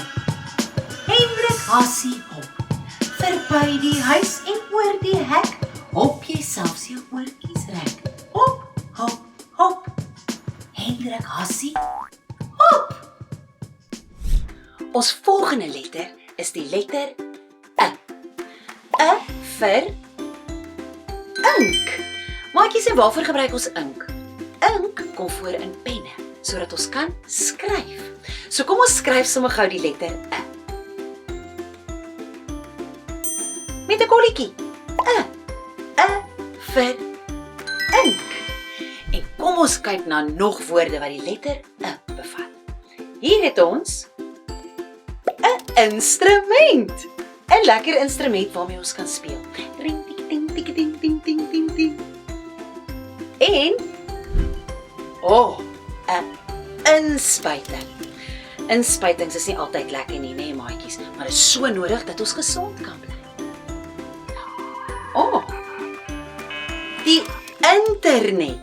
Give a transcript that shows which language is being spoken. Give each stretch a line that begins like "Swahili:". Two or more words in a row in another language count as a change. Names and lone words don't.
Afrikaans: Hendrik Hassie hop verby die huis en oor die hek. Hop jy selfs jou oortjies rek. Hop, hop, hop. Hendrik Hassie hop. Ons volgende letter is die letter I. I vir ink. Maatjies, en waarvoor gebruik ons ink? Ink kom voor in penne, sodat ons kan skryf. So kom ons skryf sommer gou die letter I. Met 'n kolletjie. I vir ink. En kom ons kyk na nog woorde wat die letter I bevat. Hier het ons 'n instrument. 'n lekker instrument waarmee ons kan speel. Ring tik ting tik ting ting ting ting ting. En 'n inspuiting. Inspuitings is nie altyd lekker nie, nee maatjies, maar dit is so nodig dat ons gesond kan bly. Die internet.